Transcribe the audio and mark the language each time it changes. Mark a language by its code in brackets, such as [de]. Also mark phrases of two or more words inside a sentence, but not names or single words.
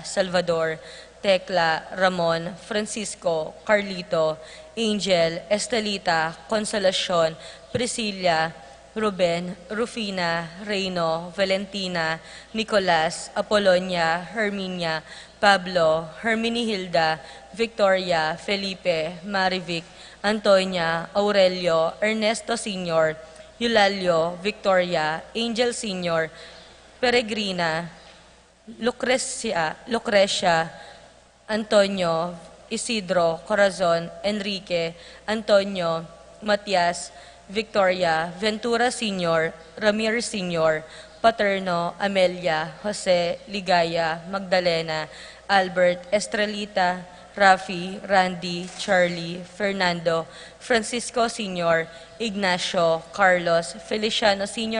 [tl] Salvador, Tecla, Ramon, Francisco, Carlito, Angel, Estelita, Consolacion, Priscilla, Ruben, Rufina, Reino, Valentina, Nicolas, Apolonia, Herminia, Pablo, Herminihilda, Victoria, Felipe, Marivic, Antonia, Aurelio, Ernesto Sr., Eulalio, Victoria, Angel Sr., Peregrina, Lucrecia, Antonio, Isidro, Corazon, Enrique, Antonio, Matias, Victoria, Ventura Sr., Ramirez Sr., Paterno, Amelia, Jose, Ligaya, Magdalena, Albert, Estrelita, Rafi, Randy, Charlie, Fernando, Francisco Sr., Ignacio, Carlos, Feliciano Sr.